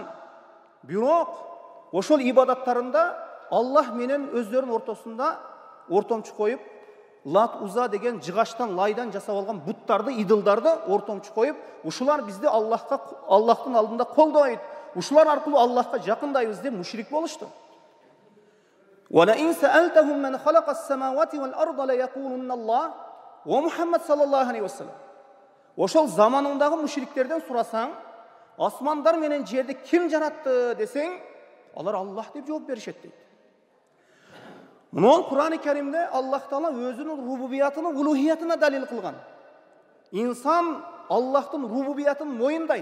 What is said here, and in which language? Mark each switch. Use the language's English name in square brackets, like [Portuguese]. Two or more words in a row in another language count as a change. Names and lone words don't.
[Kyrgyz] Бирок ошол ибадаттарында Аллах менен өздөрүнүн ортосунда ортомчу коюп, Лат Уза деген жыгаштан, лайдан жасап алган буттарды, идылдарды ортомчу коюп, ушулар бизди Аллахтын алдында колдойт, ушулар аркылуу Аллахка жакындайбыз деп мушрик болушту. [Arabic] ولئن سألتهم من خلق السماوات والأرض ليقولن الله ومحمد صلى الله عليه وسلم. [Kyrgyz] Ошол заманындагы мушриктерден сурасаң, асмандар менен жерди ким жаратты десең, алар Аллах деп жооп беришет дейт. Мына Кур'ан-ы Керимде Аллах Таала өзүнүн рубубиятын, улухиятына далил кылган. Инсан Аллахтын рубубиятын моюндайт.